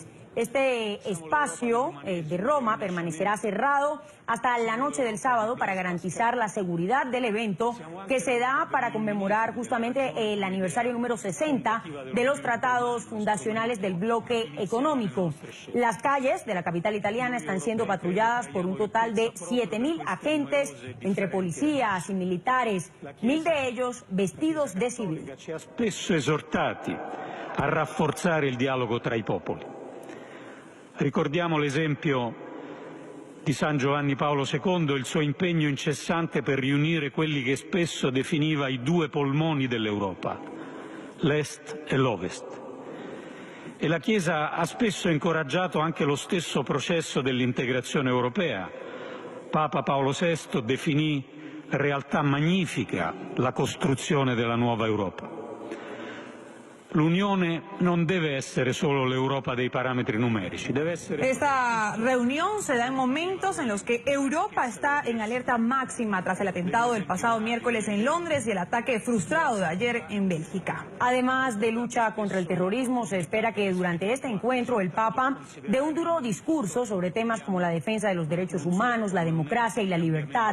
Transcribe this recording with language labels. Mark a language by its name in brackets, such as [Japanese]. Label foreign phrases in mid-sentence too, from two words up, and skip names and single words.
[Spanish] Este espacio de Roma permanecerá cerrado hasta la noche del sábado para garantizar la seguridad del evento, que se da para conmemorar justamente el aniversario número 60 de los tratados fundacionales del bloque económico. Las calles de la capital italiana están siendo patrulladas por un total de 7.000 agentes entre policías y militares, 1.000 de ellos vestidos de civil. [Italian] Spesso esortati a rafforzare il dialogo tra i popoli. Ricordiamo l'esempio di San Giovanni Paolo II, il suo impegno incessante per riunire quelli che spesso definiva i due polmoni dell'Europa, l'Est e l'Ovest. E la Chiesa ha spesso incoraggiato anche lo stesso processo dell'integrazione europea. Papa Paolo VI definì realtà magnifica la costruzione della nuova Europa. L'Unione non deve essere solo l'Europa dei parametri numerici, deve essere... [Spanish] Esta reunión se da en momentos en los que Europa está en alerta máxima tras el atentado del pasado miércoles en Londres y el ataque frustrado de ayer en Bélgica. Además de lucha contra el terrorismo, se espera que durante este encuentro el Papa dé un duro discurso sobre temas como la defensa de los derechos humanos, la democracia y la libertad.